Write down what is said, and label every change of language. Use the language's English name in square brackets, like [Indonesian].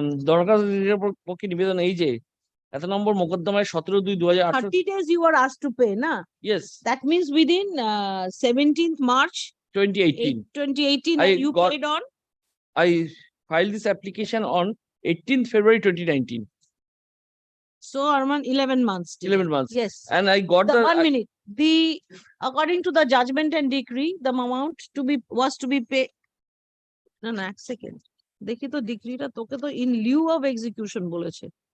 [Bangla] দরকার পক্ষে নিবেদন এই যে এত নম্বর মোকদ্দমায় 17/2/2018 [English] 30 days you were asked to pay, na? yes That means within 17th March 2018 2018 I you got- paid on. I filed this application on 18th February 2019. So around 11 months. delay. 11 months. Yes. And I got The the 1 minute. According to the judgment and decree, the amount was to be paid. [Bangla] No, এক second দেখি তো ডিক্রিটা তোকে তো in Liu of execution বলেছে।